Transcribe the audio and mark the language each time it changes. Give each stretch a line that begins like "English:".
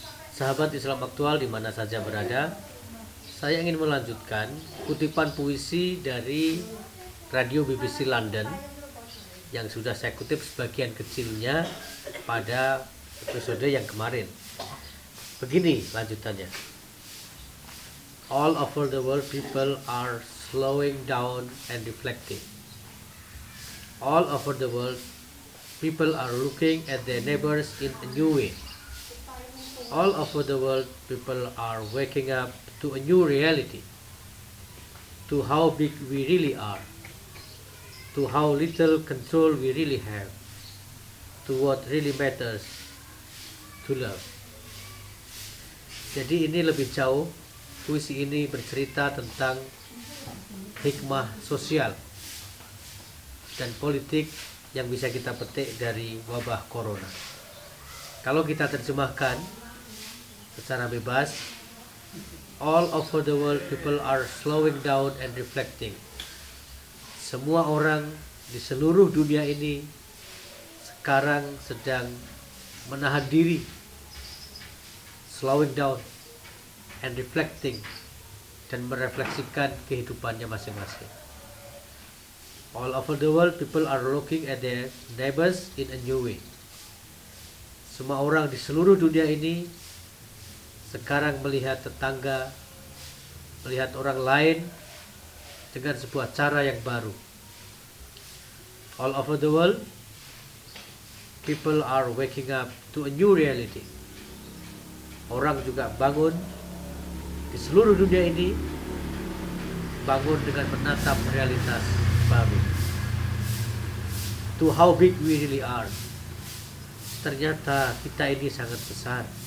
Indonesian: Sahabat Islam aktual di mana saja berada, saya ingin melanjutkan kutipan puisi dari radio BBC London yang sudah saya kutip sebagian kecilnya pada episode yang kemarin. Begini lanjutannya.
English: All over the world people are slowing down and reflecting. All over the world people are looking at their neighbors in a new way. All over the world, people are waking up to a new reality, to how big we really are, to how little control we really have, to what really matters, to love.
Indonesian: Jadi ini lebih jauh, puisi ini bercerita tentang hikmah sosial dan politik yang bisa kita petik dari wabah corona. Kalau kita terjemahkan secara bebas,
English: all over the world people are slowing down and reflecting.
Indonesian: Semua orang di seluruh dunia ini sekarang sedang menahan diri,
English: slowing down and reflecting,
Indonesian: dan merefleksikan kehidupannya masing-masing.
English: All over the world people are looking at their neighbors in a new way.
Indonesian: Semua orang di seluruh dunia ini sekarang melihat tetangga, melihat orang lain dengan sebuah cara yang baru.
English: All over the world people are waking up to a new reality.
Indonesian: Orang juga bangun di seluruh dunia ini, bangun dengan menatap realitas baru.
English: To how big we really are.
Indonesian: Ternyata kita ini sangat besar.